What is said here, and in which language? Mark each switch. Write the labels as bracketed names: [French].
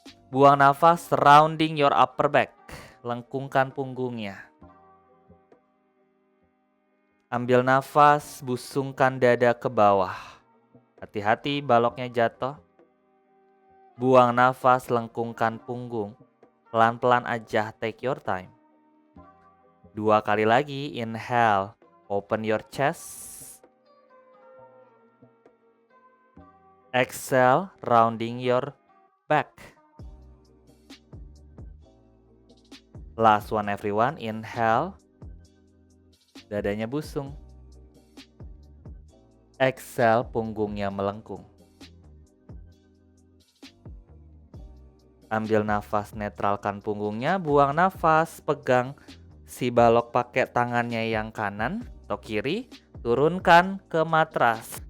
[Indonesian] Buang nafas, [English] rounding your upper back. [Indonesian] Lengkungkan punggungnya. Ambil nafas, busungkan dada ke bawah. Hati-hati baloknya jatuh. Buang nafas, lengkungkan punggung. Pelan-pelan aja, [English] take your time. [Indonesian] 2 kali lagi, [English] inhale, open your chest. Exhale, rounding your back. Last one everyone, inhale. [Indonesian] Dadanya busung. Exhale, punggungnya melengkung. Ambil nafas, netralkan punggungnya, buang nafas, pegang si balok pakai tangannya yang kanan atau kiri, turunkan ke matras.